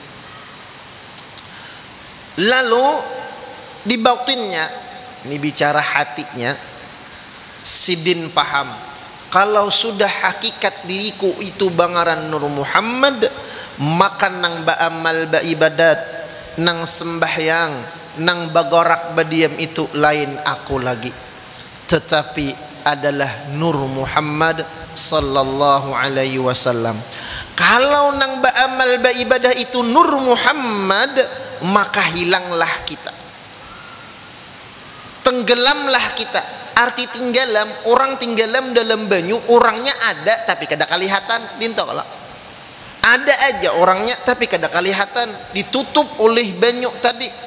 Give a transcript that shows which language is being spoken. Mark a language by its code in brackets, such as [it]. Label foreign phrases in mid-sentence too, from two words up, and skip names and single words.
[bjn] Lalu di batinnya, ini bicara hatinya, sidin paham kalau sudah hakikat diriku itu bangaran Nur Muhammad, maka nang ba'amal ba'ibadat, nang sembahyang, nang bagorak badiam itu lain aku lagi, tetapi adalah Nur Muhammad [ar] صلى الله عليه وسلم. [bjn] Kalau nang ba'amal ba'ibadah itu Nur Muhammad, maka hilanglah kita, tenggelamlah kita. Arti tinggalam, orang tinggalam dalam banyu, orangnya ada tapi kada kelihatan. Dinto kalau ada aja orangnya tapi kada kelihatan, ditutup oleh banyu tadi.